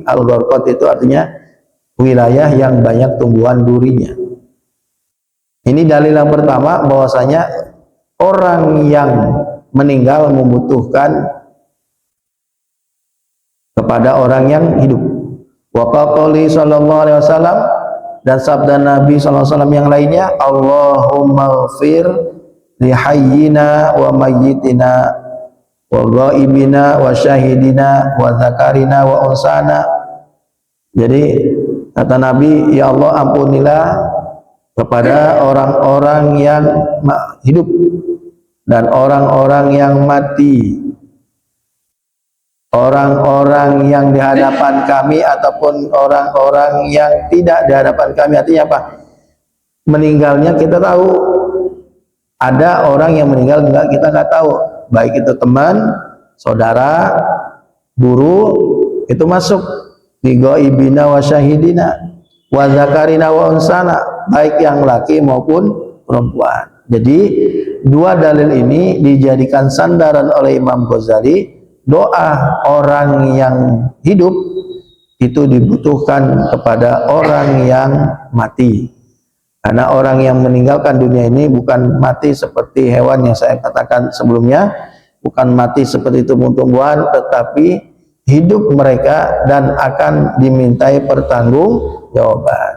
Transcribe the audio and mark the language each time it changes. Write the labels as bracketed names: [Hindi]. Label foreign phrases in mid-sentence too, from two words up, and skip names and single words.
[Indonesian] Al-Gharqad itu artinya wilayah yang banyak tumbuhan durinya. Ini dalil yang pertama, bahwasanya orang yang meninggal membutuhkan kepada orang yang hidup. [Arabic] وقال صلى الله عليه وسلم, dan sabda Nabi صلى الله عليه وسلم yang lainnya, اللهم اغفر لحينا وميتنا وغائبنا وشاهدنا وذكرنا وأنثانا. [Indonesian] Jadi kata Nabi, ya Allah, ampunilah kepada orang-orang yang hidup dan orang-orang yang mati, orang-orang yang di hadapan kami ataupun orang-orang yang tidak di hadapan kami. Artinya apa? Meninggalnya kita tahu, ada orang yang meninggal kita nggak tahu, baik itu teman, saudara, guru, itu masuk di [Arabic] غائبنا وشاهدنا وذكرنا وأنثانا, [Indonesian] baik yang laki maupun perempuan. Jadi dua dalil ini dijadikan sandaran oleh Imam Ghazali. Doa orang yang hidup itu dibutuhkan kepada orang yang mati, karena orang yang meninggalkan dunia ini bukan mati seperti hewan yang saya katakan sebelumnya, bukan mati seperti tumbuh-tumbuhan, tetapi hidup mereka dan akan dimintai pertanggungjawaban.